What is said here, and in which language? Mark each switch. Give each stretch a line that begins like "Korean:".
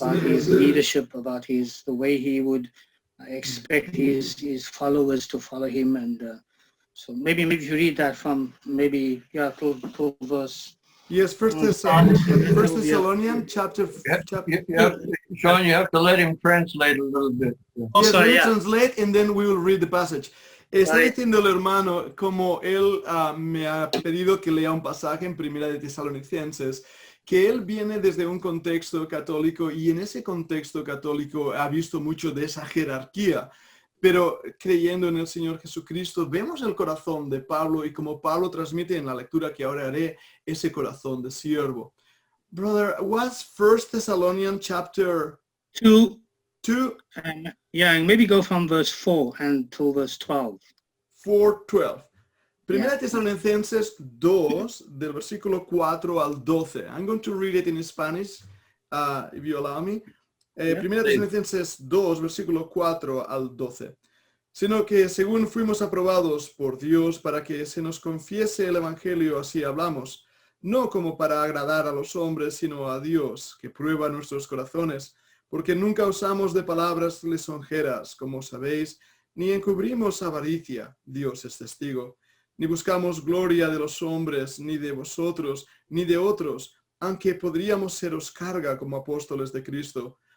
English: about his leadership, about the way he would expect his followers to follow him. And so maybe if you read that from till verse. Yes, First Thessalonians chapter. Sean, you have to let him translate a little bit. Oh, Yes, sorry, we'll yeah. translate and then we will read the passage.
Spanish: Está
English: Right.
Spanish: diciendo el hermano como él me ha pedido que lea un pasaje en Primera de Tesalonicenses, que él viene desde un contexto católico y en ese contexto católico ha visto mucho de esa jerarquía. Pero creyendo en el Señor Jesucristo, vemos el corazón de Pablo y como Pablo transmite en la lectura que ahora haré, ese corazón de siervo.
English: Brother, what's 1 Thessalonians chapter 2, 2, and maybe go from verse 4 until verse 12. 4:12.
Spanish: Primera
English: Yeah.
Spanish: Tesalonicenses 2, del versículo 4 al 12.
English: I'm going to read it in Spanish, if you allow me.
Spanish: Primera Tesalonicenses 2, versículo 4 al 12. Sino que según fuimos aprobados por Dios para que se nos confiese el Evangelio, así hablamos, no como para agradar a los hombres, sino a Dios, que prueba nuestros corazones, porque nunca usamos de palabras lisonjeras, como sabéis, ni encubrimos avaricia, Dios es testigo, ni buscamos gloria de los hombres, ni de vosotros, ni de otros, aunque podríamos seros carga como apóstoles de Cristo.